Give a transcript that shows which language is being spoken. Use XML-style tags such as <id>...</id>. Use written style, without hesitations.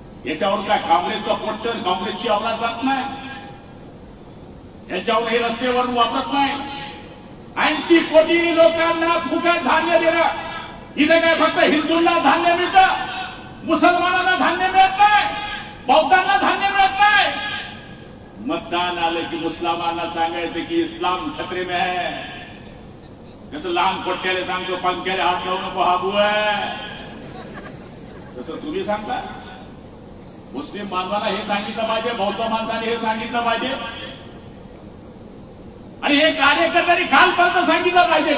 <mr>याच्यावर काय काँग्रेसचं पोस्टर, काँग्रेसची आवाज जात नाही, याच्यावर हे रस्त्यावर वापरत नाही. 80 कोटी लोकांना फुकट धान्य देणं, इथे काय फक्त हिंदूंना धान्य मिळतं, मुसलमानांना धान्य मिळत नाही, बौद्धांना धान्य मिळत नाही. मतदान आलं की मुसलमानांना सांगायचं की</mr> <hi>इस्लाम खतरे में है.</hi> <mr>जसं लहान पोट्याला सांगतो पंख्याला हात लावू नको, हा बुवा आहे, तसं तुम्ही सांगता. मुस्लिम बांधवांना हे सांगितलं पाहिजे, बौद्ध माणसाने हे सांगितलं पाहिजे, आणि हे कार्यकर्त्यांनी खालपर्यंत सांगितलं पाहिजे.</mr>